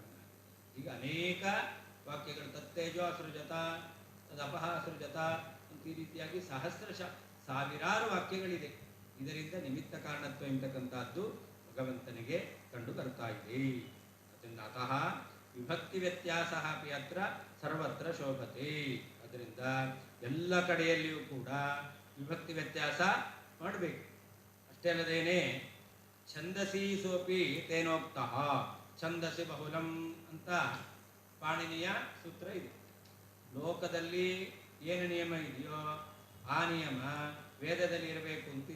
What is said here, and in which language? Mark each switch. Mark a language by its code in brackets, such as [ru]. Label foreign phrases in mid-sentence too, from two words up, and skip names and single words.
[kn] ಈಗ ಅನೇಕ ವಾಕ್ಯಗಳು [sa] ತತ್ತೇಜೋ ಅಸೃಜತ, ತದಪಹ ಅಸೃಜತ [kn] ಅಂತ ಈ ರೀತಿಯಾಗಿ ಸಾವಿರಾರು ವಾಕ್ಯಗಳಿದೆ. ಇದರಿಂದ ನಿಮಿತ್ತ ಕಾರಣತ್ವ ಎಂಬತಕ್ಕಂಥದ್ದು ಭಗವಂತನಿಗೆ ಕಂಡು ಬರ್ತಾ ಇದೆ. [sa] ಅದರಿಂದ ಅತಃ ವಿಭಕ್ತಿ ವ್ಯತ್ಯಾಸ ಅಪಿ ಅತ್ರ ಸರ್ವತ್ರ ಶೋಭತೆ. [kn] ಅದರಿಂದ ಎಲ್ಲ ಕಡೆಯಲ್ಲಿಯೂ ಕೂಡ ವಿಭಕ್ತಿ ವ್ಯತ್ಯಾಸ ಮಾಡಬೇಕು. ಅಷ್ಟೇ ಅಲ್ಲದೇನೆ [sa] ಛಂದಸಿ ಸೋಪಿ ತೇನೋಕ್ತಃ, ಛಂದಸಿ ಬಹುಲಂ [kn] ಅಂತ ಪಾಣಿನಿಯ ಸೂತ್ರ ಇದೆ. ಲೋಕದಲ್ಲಿ ಏನು ನಿಯಮ ಇದೆಯೋ ಆ ನಿಯಮ ವೇದದಲ್ಲಿ ಇರಬೇಕು ಅಂತಿಲ್ಲ.